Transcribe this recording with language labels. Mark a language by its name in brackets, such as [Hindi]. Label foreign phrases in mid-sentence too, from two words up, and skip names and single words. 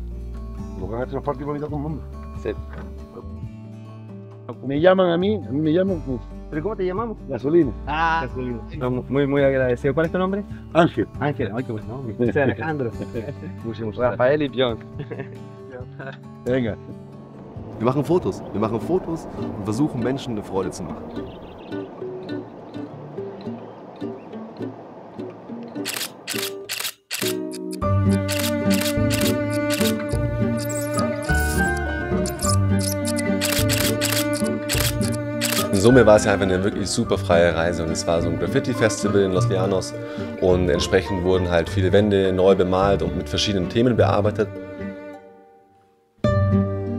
[Spanish] El volcán este nos parte por mitad con el mundo. Sí. Me llaman a mí me llaman ¿Pero cómo te llamamos? gasolina. Ah, Estamos muy agradecidos. ¿Cuál es tu nombre? Ángel. Ángel. Ay, qué buen nombre. Yo soy Alejandro. Rafael y Björn. Venga. [German] Wir machen Fotos und versuchen Menschen eine Freude zu machen. In Summe war es ja einfach eine wirklich super freie Reise und es war so ein Graffiti-Festival in Los Llanos und entsprechend wurden halt viele Wände neu bemalt und mit verschiedenen Themen bearbeitet.